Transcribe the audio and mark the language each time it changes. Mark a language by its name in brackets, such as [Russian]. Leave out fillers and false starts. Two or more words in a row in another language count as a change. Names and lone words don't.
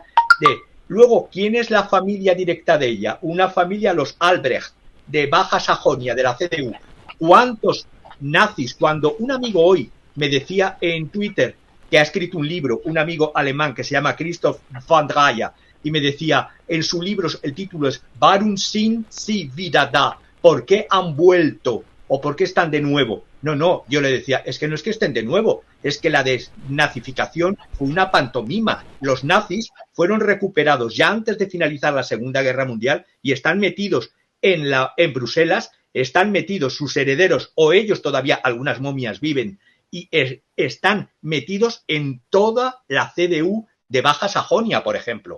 [Spanish] Luego, ¿quién es la familia directa de ella? Una familia, los Albrecht, de Baja Sajonia, de la CDU. ¿Cuántos nazis? Cuando un amigo hoy me decía en Twitter que ha escrito un libro, un amigo alemán que se llama Christoph van Dreyer, y me decía, en su libro el título es [German] Warum sind sie wieder da? [Spanish] ¿Por qué han vuelto? ¿O por qué están de nuevo? No, yo le decía, es que no es que estén de nuevo, es que la desnazificación fue una pantomima. Los nazis fueron recuperados ya antes de finalizar la Segunda Guerra Mundial y están metidos en Bruselas, están metidos sus herederos o ellos todavía, algunas momias viven, y están metidos en toda la CDU de Baja Sajonia, por ejemplo.